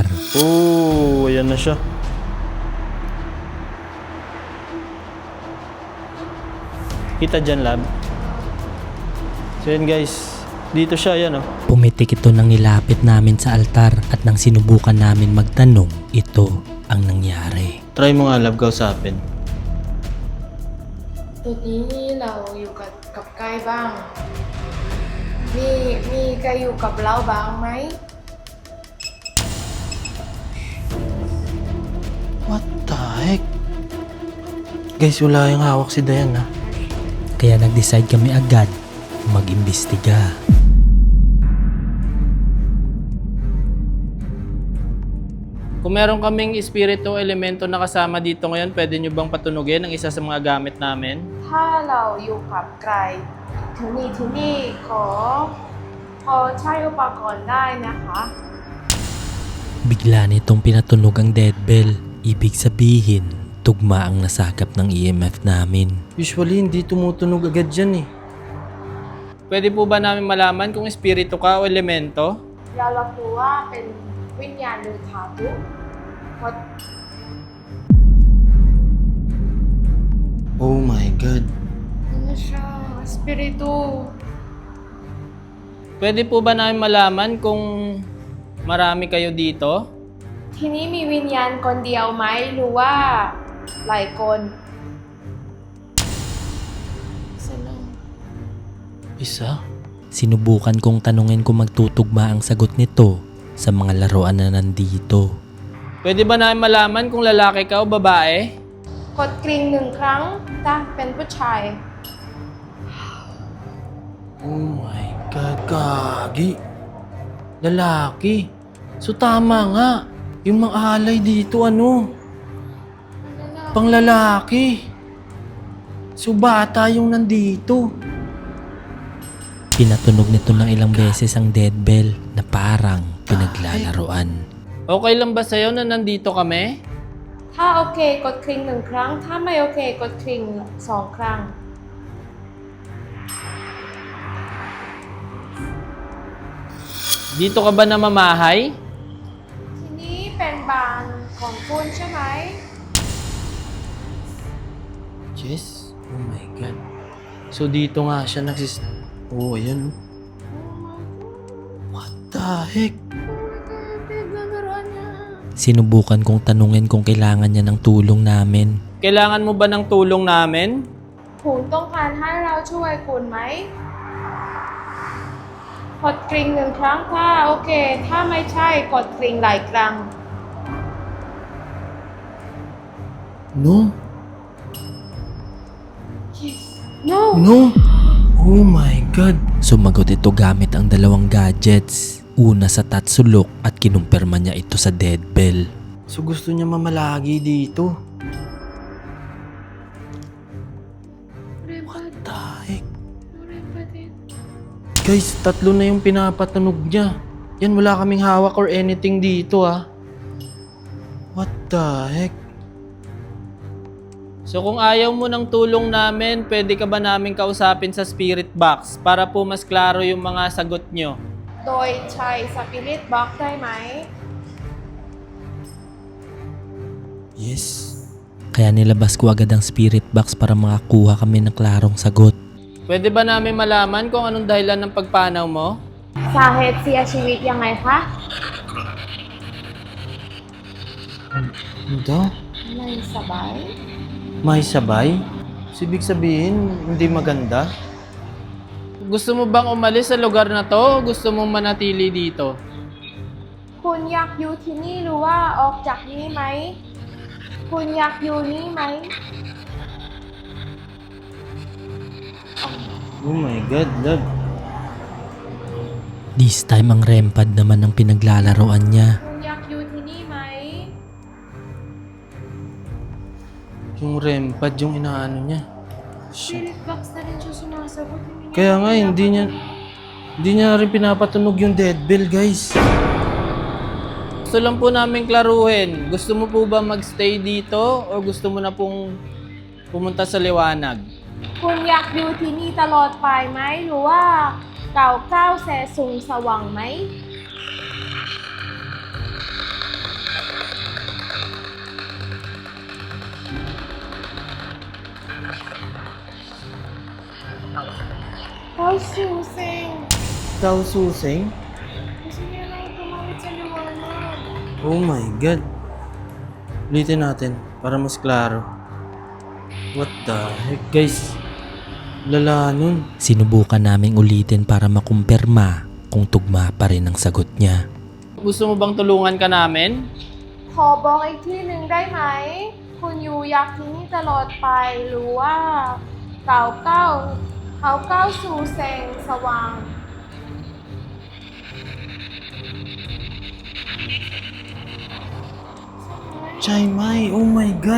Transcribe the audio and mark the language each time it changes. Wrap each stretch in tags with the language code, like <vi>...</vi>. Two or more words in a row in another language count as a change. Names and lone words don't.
<tl>Oh, ayan na siya. Kita dyan, lab. So yun guys, dito siya, yan oh. pumitik ito nang nilapit namin sa altar at nang sinubukan namin magtanong, ito ang nangyari. Try mo nga, lab, kausapin.</tl> <th>ตัวนี้เราอยู่กับใครบ้าง มีใครอยู่กับเราบ้างไหม</th> <en>What the heck?</en> <tl>Guys, wala yung hawak si Diane, ha? Kaya nag-decide kami agad mag-imbestiga. Kung meron kaming espiritu o elemento na kasama dito ngayon, pwede nyo bang patunugin ang isa sa mga gamit namin?</tl> <th>ถ้าเราอยู่กับใครที่นี่ขอใช้อุปกรณ์ได้นะคะ</th> <tl>Bigla nitong pinatunog ang</tl> <en>dead bell.</en> <tl>Ibig sabihin, tugma ang nasagap ng EMF namin. Usually, hindi tumutunog agad dyan, eh. Pwede po ba namin malaman kung espiritu ka o elemento?</tl> <th>เรารับรู้ว่าเป็นวิญญาณหรือธาตุเพราะ</th> <en>Oh my God.</en> <tl>ano siya, espiritu. Pwede po ba namin malaman kung marami kayo dito?</tl> <th>ที่นี่มีวิญญาณคนเดียวไหมหรือว่าหลายคน</th> <tl>isa lang. Isa? Sinubukan kong tanungin kung magtutugma ang sagot nito sa mga laruan na nandito. Pwede ba namin malaman kung lalaki ka o babae?</tl> <th>กดกริ่งหนึ่งครั้งถ้าเป็นผู้ชาย</th> <en>Oh my God,</en> <tl>Gagi. Lalaki. So tama nga. Yung mga alay dito, pang lalaki. So bata yung nandito. Pinatunog nito ng ilang beses ang</tl> <en>dead bell</en> <tl>na parang pinaglalaruan. Okay lang ba sa'yo na nandito kami?</tl> <th>ถ้าโอเคกดกริ่งหนึ่งครั้ง ถ้าไม่โอเคกดกริ่งสองครั้ง</th> <tl>Dito ka ba namamahay?</tl> <th>ทีนี้เป็นบ้านของคุณใช่ไหม</th> <en>Yes. Oh my God.</en> <tl>So dito nga siya Oh, ayan.</tl> <en>What the heck?</en> <tl>Naglalaroan niya. Sinubukan kong tanungin kung kailangan niya ng tulong namin. Kailangan mo ba ng tulong namin?</tl> <th>คุณต้องการให้เราช่วยคุณไหมกดกริ่งหนึ่งครั้งถ้าโอเค ถ้าไม่ใช่กดกริ่งหลายครั้ง</th> <en>No. No No. Oh my God.</en> <tl>Sumagot ito gamit ang dalawang gadgets. Una sa tatsulok at kinumpirma niya ito sa</tl> <en>dead bell.</en> <tl>So gusto niya mamalagi dito.</tl> <en>What the heck?</en> <tl>Guys, 3 na yung pinapatunog niya. Yan, wala kaming hawak</tl> <en>or anything</en> <tl>dito,</tl> <en>What the heck?</en> <tl>So kung ayaw mo ng tulong namin, pwede ka ba namin kausapin sa</tl> <en>spirit box</en> <tl>para po mas klaro yung mga sagot nyo?</tl> <th>โดยใช้สปิริตบ็อกได้ไหม</th> <en>Yes.</en> <tl>Kaya nilabas ko agad ang</tl> <en>spirit box</en> <tl>para makakuha kami ng klarong sagot. Pwede ba namin malaman kung anong dahilan ng pagpanaw mo?</tl> <th>สาเหตุเสียชีวิตยังไงคะ</th> <tl>Ano?</tl> <th>ไม่สบาย</th> <tl>May sabay? Ibig sabihin, hindi maganda? Gusto mo bang umalis sa lugar na to o gusto mong manatili dito?</tl> <th>คุณอยากอยู่ที่นี่หรือว่าออกจากนี้ไหม คุณอยากอยู่นี่ไหม</th> <en>Oh my God, love. This time</en> <tl>ang rempad naman ang pinaglalaroan niya.</tl> <th>คุณอยากอยู่ที่นี่ไหม</th> <tl>Yung rempad, yung inaano niya.</tl> <en>Spirit box</en> <tl>na rin siya sumasagot. Kaya nga, hindi niya rin pinapatunog yung</tl> <en>dead bell,</en> <tl>guys. Gusto lang po namin klaruhin. Gusto mo po ba magstay dito o gusto mo na pong pumunta sa liwanag?</tl> <th>คุณอยากอยู่ที่นี่ตลอดไปไหม หรือว่าเก่าก้าวแสสูงสว่างไหม</th> <tl>Ay, susing. Ikaw, susing? Gusto niya lang tumawid sa liwanag. Oh my God. Ulitin natin para mas klaro.</tl> <en>What the heck,</en> <tl>guys? Lala nun. Sinubukan naming ulitin para makumpirma kung tugma pa rin ang sagot niya. Gusto mo bang tulungan ka namin?</tl> <th>ขอบอกอีกที่หนึ่งได้ไหม คุณอยู่อยากที่นี่ตลอดไป หรือว่าเก่าก้าวสู่แสงสว่าง ใช่ไหม,</th> <en>oh my God.</en>